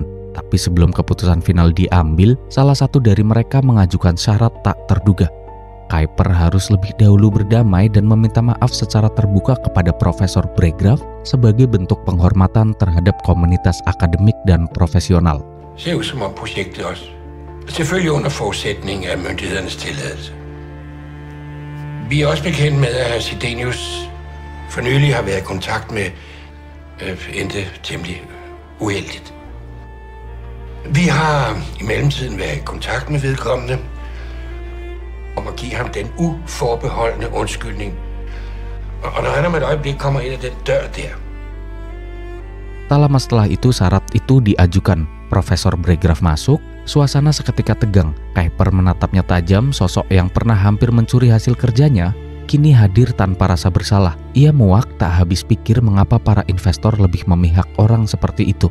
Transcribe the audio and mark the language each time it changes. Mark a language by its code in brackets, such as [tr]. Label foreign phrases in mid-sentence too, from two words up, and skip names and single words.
[id] Tapi sebelum keputusan final diambil, salah satu dari mereka mengajukan syarat tak terduga. Kuiper harus lebih dahulu berdamai dan meminta maaf secara terbuka kepada Profesor Bregraff sebagai bentuk penghormatan terhadap komunitas akademik dan profesional. [da] Ser ud som om projektet også. Selvfølgelig under forudsætning af myndighedernes tilladelse. Vi er også bekendt med, at Sidenius for nylig har været i kontakt med endte temmelig uheldigt. Vi har i mellemtiden været i kontakt med vedkommende om at give ham den uforbeholdne undskyldning. Og når han om et øjeblik kommer ind ad den dør der. [id] Tak lama setelah itu syarat itu diajukan. Profesor Bregraff masuk, suasana seketika tegang. Kuiper menatapnya tajam, sosok yang pernah hampir mencuri hasil kerjanya kini hadir tanpa rasa bersalah. Ia muak tak habis pikir mengapa para investor lebih memihak orang seperti itu.